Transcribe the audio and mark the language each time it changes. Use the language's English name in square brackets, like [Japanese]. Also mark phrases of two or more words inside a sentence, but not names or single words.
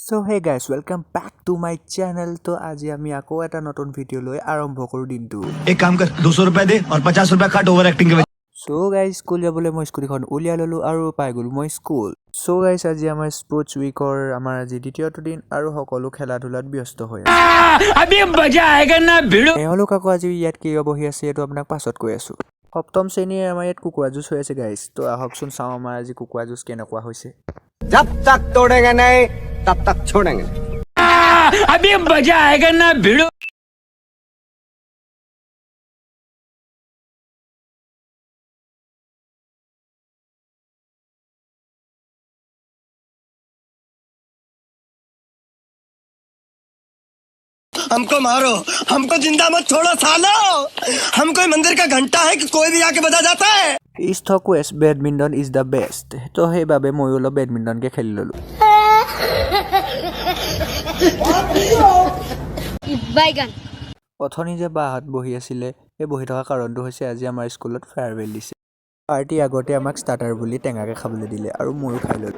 [English] So hey guys, welcome back to my channel. [Hindi] तो आज [Assamese] আমি আকৌ এটা নতুন ভিডিও লৈ আৰম্ভ কৰো দিনটো। [Hindi] एक काम कर 200 रुपए दे और 50 रुपए काट ओवर एक्टिंग के। [English] So guys, [Assamese] স্কুল যাবলৈ মই স্কুটিখন উলিয়াই ললো আৰু পাই গলো মই স্কুল। [English] So guys, [Assamese] আজি আমাৰ স্পৰ্টছ উইকৰ আমাৰ আজি দ্বিতীয়টো দিন আৰু সকলো খেলা ধুলাত ব্যস্ত হৈ আছে। [Hindi] अभी मजा आएगा ना भिड़ो। [Assamese] এওঁলোক আকৌ আজি ইয়াত কিয় বহি আছে এইটো আপোনাক পাছত কৈ আছো। সপ্তম শ্ৰেণীৰ আমাৰ ইয়াত কুকুৰা যুঁজ হৈ আছে গাইছ। তো আহকচোন চাওঁ আমাৰ আজি কুকুৰা যুঁজ কেনেকুৱা হৈছে। [Hindi] जब तक तोड़ेंगे नहीं तब तक छोड़ेंगे। अभी मजा आएगा ना भिड़ो। हमको मारो, हमको जिंदा मत छोड़ो सालो। हम कोई मंदिर का घंटा है कि कोई भी आके बजा जाता है। [English] East west badminton is the best. [Assamese] তো সেইবাবে মই অলপ বেডমিণ্টনকে খেলি ল'লো। অথনি যে বাহঁত বহি আছিলে সেই বহি থকা কাৰণটো হৈছে আজি আমাৰ স্কুলত ফেয়াৰৱেল দিছে। পাৰ্টি আগতে আমাক ষ্টাৰ্টাৰ বুলি টেঙাকে খাবলৈ দিলে আৰু ময়ো খাই ল'লোঁ।